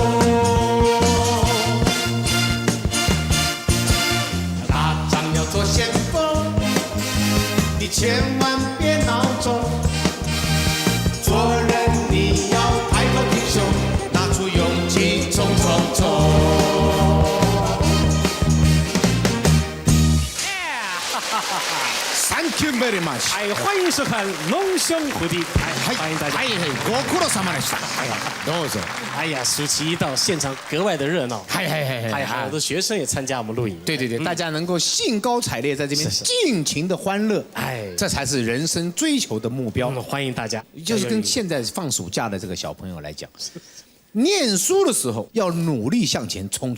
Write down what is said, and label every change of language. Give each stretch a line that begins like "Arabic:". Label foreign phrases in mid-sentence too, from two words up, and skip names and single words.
Chinese: 打仗要做先锋，你千万别孬种。做人你要抬头挺胸，拿出勇气冲冲冲。
English: Thank you very much。
Chinese: 哎，欢迎收看《龙兄虎弟》，欢迎大家。
Japanese: ご苦労様でした。どうぞ。
Chinese: 哎呀，暑期一到，现场格外的热闹。还好多学生也参加我们录影。对，大家能够兴高采烈在这边尽情的欢乐，哎，这才是人生追求的目标。欢迎大家。就是跟现在放暑假的这个小朋友来讲，念书的时候要努力向前冲。